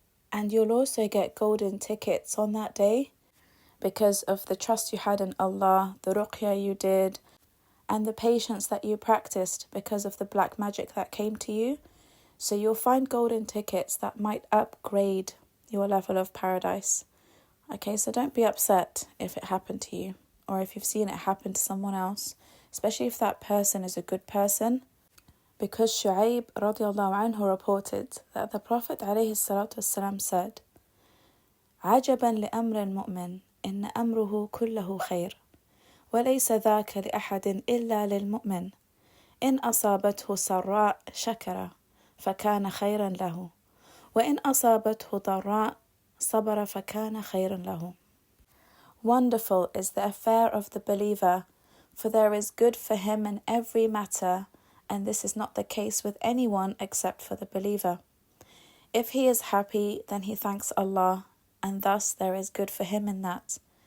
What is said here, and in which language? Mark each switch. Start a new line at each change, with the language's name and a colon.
English: And you'll also get golden tickets on that day because of the trust you had in Allah, the Ruqyah you did, and the patience that you practiced because of the black magic that came to you. So you'll find golden tickets that might upgrade your level of paradise. Okay, so don't be upset if it happened to you or if you've seen it happen to someone else, especially if that person is a good person.
Arabic: Because Shu'aib radiallahu anhu reported that the Prophet alayhi salatu wasalam said, عجبا لأمر المؤمن إن أمره كله خير وليس ذاك لأحد إلا للمؤمن إن أصابته سراء شكر فكان خيرا له وإن أصابته ضراء صبر فكان خيرا له.
English: Wonderful is the affair of the believer, for there is good for him in every matter, and this is not the case with anyone except for the believer. If he is happy, then he thanks Allah, and thus there is good for him in that.